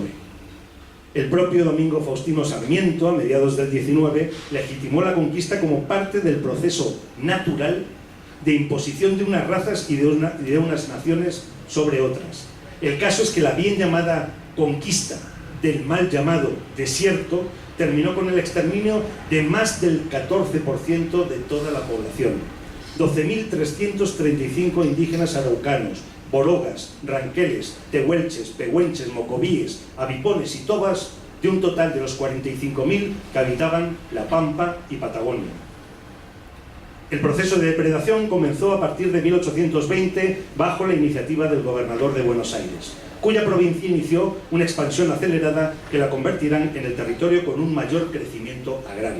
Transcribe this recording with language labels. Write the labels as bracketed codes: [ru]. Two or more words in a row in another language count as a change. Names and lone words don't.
[es] El propio Domingo Faustino Sarmiento, a mediados del 19, legitimó la conquista como parte del proceso natural de imposición de unas razas y de unas naciones sobre otras. El caso es que la bien llamada conquista del mal llamado desierto terminó con el exterminio de más del 14% de toda la población. 12.335 indígenas araucanos, borogas, ranqueles, tehuelches, pehuenches, mocovíes, abipones y tobas, de un total de los 45.000 que habitaban La Pampa y Patagonia. El proceso de depredación comenzó a partir de 1820 bajo la iniciativa del gobernador de Buenos Aires, cuya provincia inició una expansión acelerada que la convertirán en el territorio con un mayor crecimiento agrario.